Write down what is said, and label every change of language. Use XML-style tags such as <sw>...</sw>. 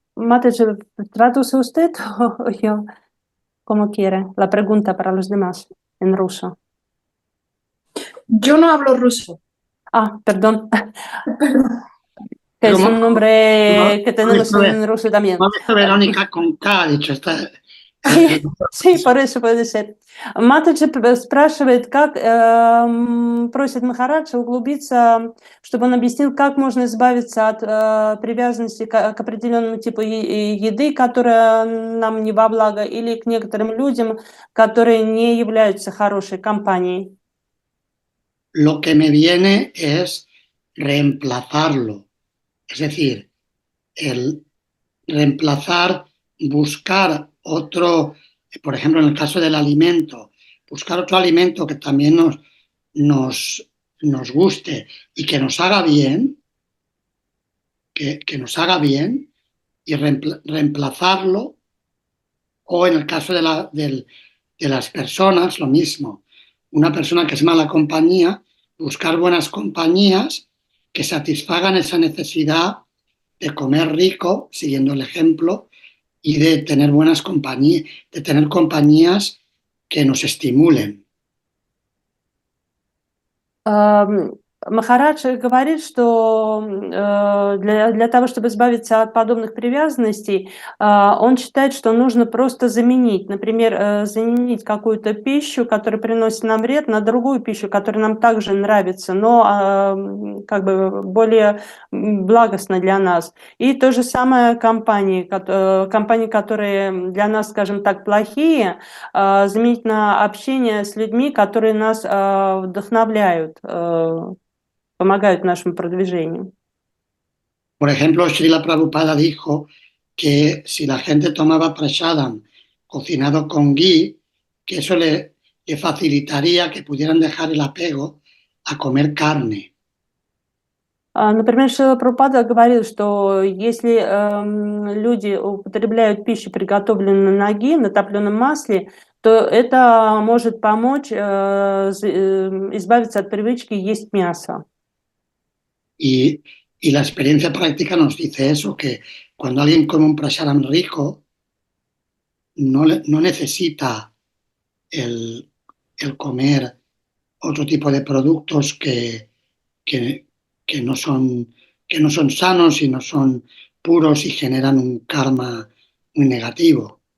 <es>Матаджи, traduce usted o yo, como quiere, la pregunta para los demás en ruso. Yo no hablo ruso. Perdón. Que es un nombre que tenemos en ruso también. Verónica con K, dicho, está... Sí, por eso puede ser.</es> <ru>Матаджи спрашивает, как просит Махараджа углубиться, чтобы он объяснил, как можно избавиться от привязанности к определенному типу еды, которая нам не во благо, или к некоторым людям, которые не являются хорошей компанией.</ru> <es>Lo que me viene es reemplazarlo, es decir, el reemplazar, buscar otro, por ejemplo, en el caso del alimento, buscar otro alimento que también nos guste y que nos haga bien, que nos haga bien y reemplazarlo, o en el caso de las personas, lo mismo. Una persona que es mala compañía, buscar buenas compañías que satisfagan esa necesidad de comer rico, siguiendo el ejemplo, y de tener buenas compañías, de tener compañías que nos estimulen.</es> <ru>Махарадж говорит, что для того, чтобы избавиться от подобных привязанностей, он считает, что нужно просто заменить. Например, заменить какую-то пищу, которая приносит нам вред, на другую пищу, которая нам также нравится, но как бы более благостна для нас. И то же самое компании, которые для нас, скажем так, плохие, заменить на общение с людьми, которые нас вдохновляют, помогают нашему продвижению.</ru> <es>Por ejemplo, Srila Prabhupada dijo que si la gente tomaba prasadam cocinado con ghee, que eso le facilitaría que pudieran dejar el apego a comer carne.</es> <ru>Например, Шрила Прабхупада говорил, что если люди употребляют пищу, приготовленную на ghee, на топленом масле, то это может помочь избавиться от привычки есть мясо.</ru> <es>Y la experiencia práctica nos dice eso, que cuando alguien come un prasadam rico, no necesita el comer otro tipo de productos que no son sanos y no son puros y generan un karma muy negativo.</es>